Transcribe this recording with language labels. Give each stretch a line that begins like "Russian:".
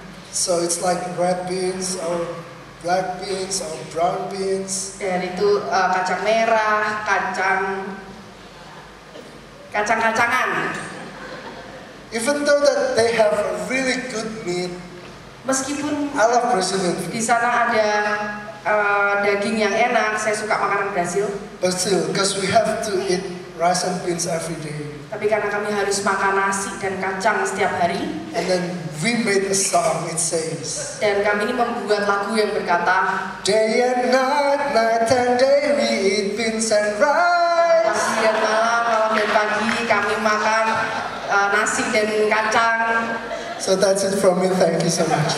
English: So it's like red beans or black beans or brown beans.
Indonesian: Dan itu kacang merah, kacang-kacangan.
English: Even though that they have really good meat,
Indonesian: Meskipun
English: I love Brazilian food.
Indonesian: di sana ada daging yang enak, saya suka makanan Brasil.
English: But still, because we have to eat rice and beans every day.
Indonesian: Tapi karena kami harus makan nasi dan kacang setiap hari,
English: And then we made a song, it says,
Indonesian: dan kami ini membuat lagu yang berkata,
English: day and night and day we eat beans and rice.
Indonesian: pagi dan malam dan pagi kami makan nasi dan kacang.
English: So that's it from me, thank you so much.